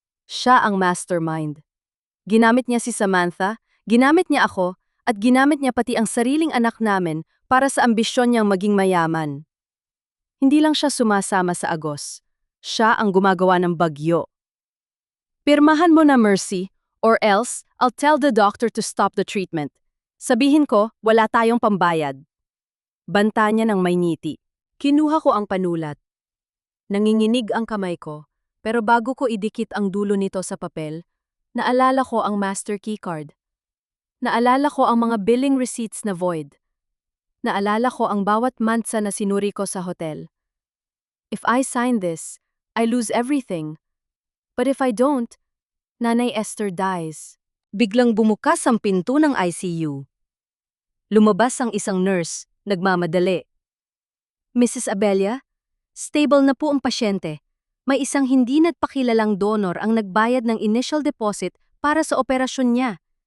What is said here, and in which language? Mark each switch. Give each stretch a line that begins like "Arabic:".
Filipino: Siya ang mastermind. Ginamit niya si Samantha, ginamit niya ako, at ginamit niya pati ang sariling anak namin para sa ambisyon niyang maging mayaman. Hindi lang siya sumasama sa agos. Siya ang gumagawa ng bagyo. Pirmahan mo na,
English: Mercy, or else I'll tell the doctor to stop the treatment.
Filipino: Sabihin ko, wala tayong pambayad. Banta niya ng may ngiti. Kinuha ko ang panulat. Nanginginig ang kamay ko, pero bago ko idikit ang dulo nito sa papel, naalala ko ang master keycard. Naalala ko ang mga billing receipts na void. Naalala ko ang bawat mansa na sinuri ko sa hotel.
English: If I sign this, I lose everything. But if I don't, Nanay Esther dies.
Filipino: Biglang bumukas ang pinto ng ICU. Lumabas ang isang nurse, nagmamadali. Mrs. Abella, stable na po ang pasyente. May isang hindi nagpakilalang donor ang nagbayad ng initial deposit para sa operasyon niya.